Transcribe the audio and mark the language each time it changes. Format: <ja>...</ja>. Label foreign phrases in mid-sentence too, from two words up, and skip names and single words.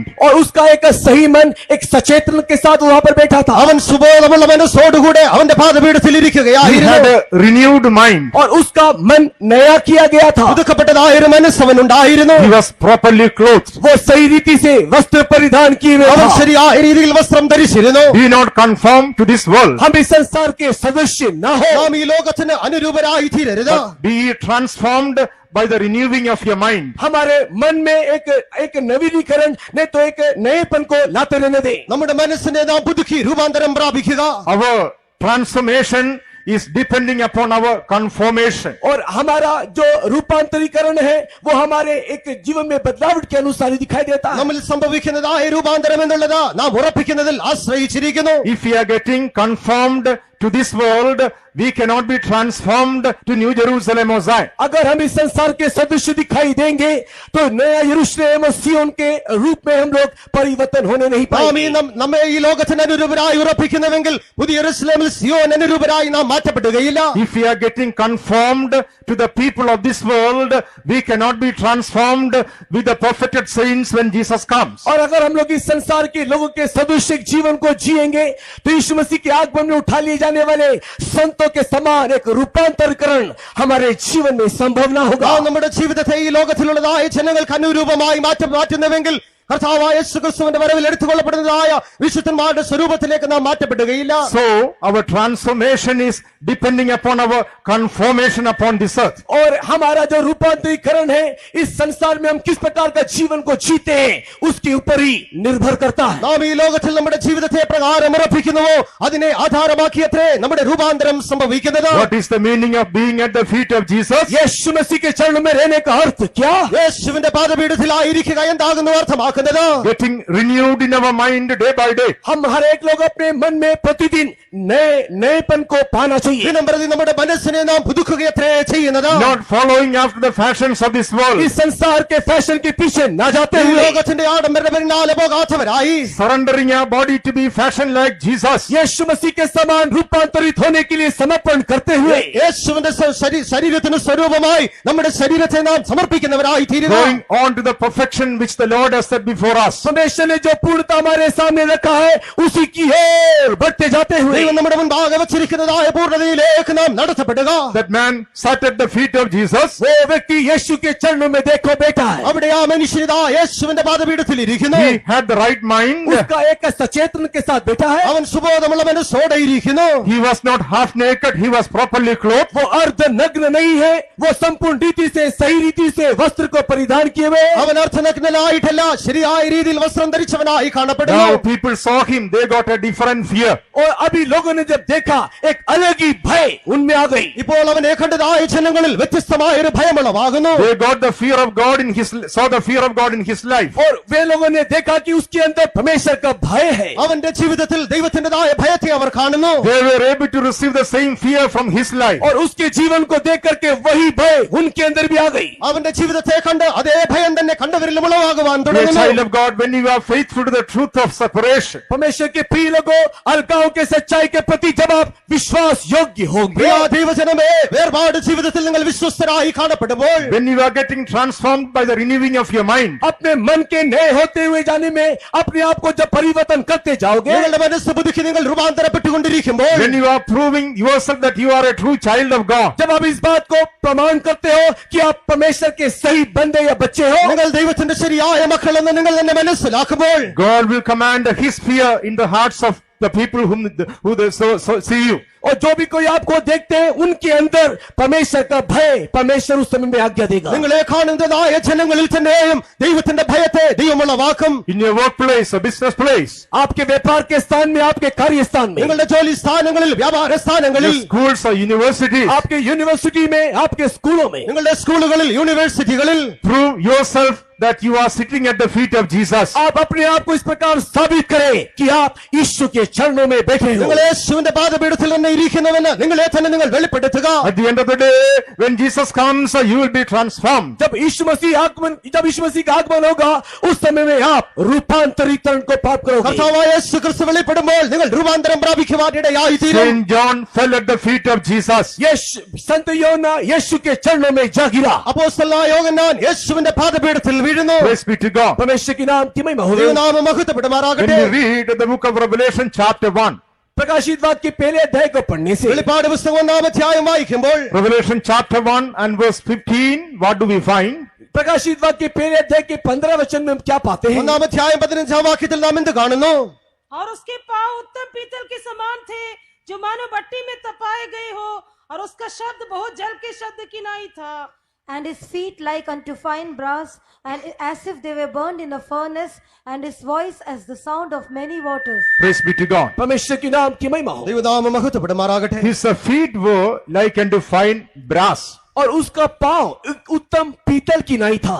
<hi>और उसका एक सही मन एक सचेतन के साथ वहां पर बैठा था।</hi> <ml>അവൻ സുബോധമുള്ള മനസ്സോടുകൂടെ അവന്റെ പാദപീഠത്തിൽ</ml> <en>He had</en> <ml>ഇരിക്കുകയായിരുന്നു.</ml> <en>a renewed mind.</en> <hi>और उसका मन नया किया गया था।</hi> <ml>പുതുക്കപ്പെട്ടതായ ഒരു മനസ്സ് അവൻ ഉണ്ടായിരുന്നു.</ml> <en>He was properly clothed.</en> <hi>वो सही रीति से वस्त्र परिधान किए हुए</hi> <ml>അവൻ</ml> <hi>था।</hi> <ml>ശരിയായ രീതിയിൽ വസ്ത്രം ധരിച്ചിരുന്നു.</ml> <en>Be not conformed to this world,</en> <hi>हम इस संसार के सदस्य न हो,</hi> <ml>നാം ഈ ലോകത്തിന് അനുരൂപരായി തീരരുത്.</ml> <en>but be ye transformed by the renewing of your mind.</en> <hi>हमारे मन में एक नवीनीकरण नहीं तो एक नएपन को लाते रहने दे।</hi> <ml>നമ്മുടെ മനസ്സിനെ നാം പുതുക്കി രൂപാന്തരം പ്രാപിക്കുക.</ml> <en>Our transformation is depending upon our conformation.</en> <hi>और हमारा जो रूपांतरीकरण है वो हमारे एक जीवन में बदलाव के अनुसार ही दिखाई देता है।</hi> <ml>നമ്മിൽ സംഭവിക്കുന്നതായ രൂപാന്തരം എന്നുള്ളത് നാം ഉറപ്പിക്കുന്നതിൽ ആശ്രയിച്ചിരിക്കുന്നു.</ml> <en>If we are getting conformed to this world, we cannot be transformed to New Jerusalem or Zion.</en> <hi>अगर हम इस संसार के सदस्य दिखाई देंगे तो नया यरूशलेम और सिय्योन के रूप में हम लोग परिवर्तन होने नहीं</hi> <ml>നാം</ml> <hi>पाएंगे।</hi> <ml>നമ്മെ ഈ ലോകത്തിന് അനുരൂപരായി ഉറപ്പിക്കുന്നുവെങ്കിൽ പുതിയ യെരൂശലേമിൽ സിയോൻ അനുരൂപരായി നാം മാറ്റപ്പെടുകയില്ല.</ml> <en>If we are getting conformed to the people of this world, we cannot be transformed with the perfected saints when Jesus comes.</en> <hi>और अगर हम लोग इस संसार के लोगों के सदृश जीवन को जिएंगे तो यीशु मसीह के आगमन में उठा लिए जाने वाले संतों के समान एक रूपांतरीकरण हमारे जीवन में संभव ना होगा।</hi> <ml>നാം നമ്മുടെ ജീവിതത്തെ ഈ ലോകത്തിലുള്ളതായ ജനങ്ങൾക്ക് അനുരൂപമായി മാറ്റുന്നുവെങ്കിൽ കർത്താവായ യേശുക്രിസ്തുവിന്റെ വരവിൽ എടുത്തുകൊള്ളപ്പെടുന്നതായ വിശുദ്ധന്മാരുടെ സ്വരൂപത്തിലേക്ക് നാം മാറ്റപ്പെടുകയില്ല.</ml> <en>So our transformation is depending upon our conformation upon this earth.</en> <hi>और हमारा जो रूपांतरीकरण है इस संसार में हम किस प्रकार का जीवन को जीते हैं उसके ऊपर ही निर्भर करता है.</hi> <ml>നാം ഈ ലോകത്തിൽ നമ്മുടെ ജീവിതത്തെ പ്രകാരം ഉറപ്പിക്കുന്നുവോ അതിനെ ആധാരമാക്കിയത്രേ നമ്മുടെ രൂപാന്തരം സംഭവിക്കുന്നത്.</ml> <en>What is the meaning of being at the feet of Jesus?</en> <hi>यीशु मसीह के चरणों में रहने का अर्थ क्या?</hi> <ml>യേശുവിന്റെ പാദപീഠത്തിലായിരിക്കുക എന്താകുന്നു അർത്ഥമാക്കുന്നത്?</ml> <en>Getting renewed in our mind day by day.</en> <hi>हम हर एक लोग अपने मन में प्रतिदिन नएपन को पाना चाहिए.</hi> <ml>ദിനം പ്രതി നമ്മുടെ മനസ്സിനെ നാം പുതുക്കുകയത്രേ ചെയ്യുന്നത്.</ml> <en>Not following after the fashions of this world.</en> <hi>इस संसार के फैशन के पीछे न जाते</hi> <ml>ഈ</ml> <hi>हुए</hi> <ml>ലോകത്തിന്റെ ആഡംബര പിന്നാലെ പോകാത്തവരായി</ml> <en>Surrendering our body to be fashioned like Jesus.</en> <hi>यीशु मसीह के समान रूपांतरित होने के लिए समर्पण करते हुए</hi> <ml>യേശുവിന്റെ ശരീരത്തിന് സ്വരൂപമായി നമ്മുടെ ശരീരത്തെ നാം സമർപ്പിക്കുന്നവരായി തീരുക.</ml> <en>Going on to the perfection which the Lord has set before us.</en> <hi>परमेश्वर ने जो पूर्णता हमारे सामने रखा है उसी की ओर बढ़ते जाते हुए</hi> <ml>ദൈവം നമ്മുടെ മുൻപാകെ വച്ചിരിക്കുന്നതായ പൂർണ്ണതയിലേക്ക് നാം നടത്തപ്പെടുക.</ml> <en>That man sat at the feet of Jesus.</en> <hi>वो व्यक्ति यीशु के चरणों में देखो बैठा है.</hi> <ml>അവിടെ ആ മനുഷ്യനിതാ യേശുവിന്റെ പാദപീഠത്തിൽ ഇരിക്കുന്നു.</ml> <en>He had the right mind.</en> <hi>उसका एक सचेतन के साथ बैठा है.</hi> <ml>അവൻ സുബോധമുള്ള മനസ്സോടെ ഇരിക്കുന്നു.</ml> <en>He was not half naked. He was properly clothed.</en> <hi>वो अर्ध नग्न नहीं है, वो संपूर्ण रीति से सही रीति से वस्त्र को परिधान किए हुए.</hi> <ml>അവൻ അർത്ഥനഗ്നനായിട്ടല്ല ശരിയായ രീതിയിൽ വസ്ത്രം ധരിച്ചവനായി കാണപ്പെടുന്നു.</ml> <en>Now people saw him. They got a different fear.</en> <hi>और अभी लोगों ने जब देखा एक अलग ही भय उनमें आ गई.</hi> <ml>ഇപ്പോൾ അവനെ കണ്ടതായ ജനങ്ങളിൽ വ്യത്യസ്തമായ ഒരു ഭയമുളവാകുന്നു.</ml> <en>They got the fear of God saw the fear of God in his life.</en> <hi>और वे लोगों ने देखा कि उसके अंदर परमेश्वर का भय है.</hi> <ml>അവന്റെ ജീവിതത്തിൽ ദൈവത്തിന്റേതായ ഭയത്തെ അവർ കാണുന്നു.</ml> <en>They were able to receive the same fear from his life.</en> <hi>और उसके जीवन को देख करके वही भय उनके अंदर भी आ गई.</hi> <ml>അവന്റെ ജീവിതത്തെ കണ്ട് അതേ ഭയം തന്നെ കണ്ടവരിലും ഉളവാകുവാൻ</ml> <en>Dear child</en> <ml>തുടങ്ങുന്നു.</ml> <en>of God, when you are faithful to the truth of separation,</en> <hi>परमेश्वर के प्रिय लोगों, अलगाव के सच्चाई के प्रति जब आप विश्वास योग्य होंगे,</hi> <ml>പ്രിയ ദൈവജനമേ, വേർപാട് ജീവിതത്തിൽ നിങ്ങൾ വിശ്വസ്തരായി കാണപ്പെടുമ്പോൾ,</ml> <en>when you are getting transformed by the renewing of your mind,</en> <hi>अपने मन के नए होते हुए जाने में अपने आप को जब परिवर्तन करते जाओगे,</hi> <ml>നിങ്ങളുടെ മനസ്സ് പുതുക്കി നിങ്ങൾ രൂപാന്തരപ്പെട്ടുകൊണ്ടിരിക്കുമ്പോൾ,</ml> <en>when you are proving yourself that you are a true child of God,</en> <hi>जब आप इस बात को प्रमाण करते हो कि आप परमेश्वर के सही बंदे या बच्चे हो,</hi> <ml>നിങ്ങൾ ദൈവത്തിന്റെ ശരിയായ മക്കളെന്ന് നിങ്ങൾ തന്നെ മനസ്സിലാക്കുമ്പോൾ,</ml> <en>God will command his fear in the hearts of the people who they so see you.</en> <hi>और जो भी कोई आपको देखते हैं उनके अंदर परमेश्वर का भय परमेश्वर उस समय में आज्ञा देगा.</hi> <ml>നിങ്ങളെ കാണുന്നതായ ജനങ്ങളിൽ തന്നെയും ദൈവത്തിന്റെ ഭയത്തെ ദൈവമുളവാക്കും.</ml> <en>In your workplace or business place,</en> <hi>आपके व्यापार के स्थान में, आपके कार्य स्थान में,</hi> <ml>നിങ്ങളുടെ ജോലി സ്ഥാനങ്ങളിൽ, വ്യാപാര</ml> <en>your</en> <ml>സ്ഥാനങ്ങളിൽ,</ml> <en>schools or universities,</en> <hi>आपके यूनिवर्सिटी में, आपके स्कूलों में,</hi> <ml>നിങ്ങളുടെ സ്കൂളുകളിൽ, യൂണിവേഴ്സിറ്റികളിൽ</ml> <en>prove yourself that you are sitting at the feet of Jesus.</en> <hi>आप अपने आप को इस प्रकार साबित करें कि आप यीशु के चरणों में बैठे हो.</hi> <ml>നിങ്ങൾ യേശുവിന്റെ പാദപീഠത്തിൽ തന്നെ ഇരിക്കുന്നുവെന്ന് നിങ്ങളെ തന്നെ നിങ്ങൾ വെളിപ്പെടുത്തുക.</ml> <en>At the end of the day, when Jesus comes, you will be transformed.</en> <hi>जब यीशु मसीह का आगमन होगा उस समय में आप रूपांतरीकरण को प्राप्त करोगे.</hi> <ml>കർത്താവായ യേശു ക്രിസ്തു വെളിപ്പെടുമ്പോൾ നിങ്ങൾ രൂപാന്തരം പ്രാപിക്കുവാൻ ഇടയായി തീരും.</ml> <en>Saint John fell at the feet of Jesus.</en> <hi>संत യോഹന്നാൻ यीशु के चरणों में जा गिरा.</hi> <ml>അപ്പോസ്തലനായ യോഹന്നാൻ യേശുവിന്റെ പാദപീഠത്തിൽ വീഴുന്നു.</ml> <en>Praise be to God.</en> <hi>परमेश्वर की नाम की महिमा हो.</hi> <ml>ദൈവനാമം</ml> <en>When</en> <ml>മഹത്വപ്പെടുമാറാകട്ടെ.</ml> <en>we read the book of Revelation chapter 1,</en> <hi>प्रकाशित वाक्य के पहले अध्याय को पढ़ने से</hi> <ml>വെളിപ്പാട് പുസ്തകം 1-ാം അധ്യായം വായിക്കുമ്പോൾ,</ml> <en>Revelation chapter 1 and verse 15, what do we find?</en> <hi>प्रकाशित वाक्य के पहले अध्याय के 15 वचन में हम क्या पाते हैं?</hi> <ml>1-ാം അധ്യായം 15-ാം വാക്യത്തിൽ നാം എന്ത് കാണുന്നു?</ml> <hi>और उसके पांव उत्तम पीतल के समान थे जो मानो भट्टी में तपाए गए हो, और उसका शब्द बहुत जल के शब्द की नाई था.</hi> <en>And his feet like unto fine brass, and as if they were burned in a furnace, and his voice as the sound of many waters. Praise be to God.</en> <hi>परमेश्वर की नाम की महिमा हो.</hi> <ml>ദൈവനാമം മഹത്വപ്പെടുമാറാകട്ടെ.</ml> <en>His feet were like unto fine brass.</en> <hi>और उसका पांव एक उत्तम पीतल की नाई था.</hi>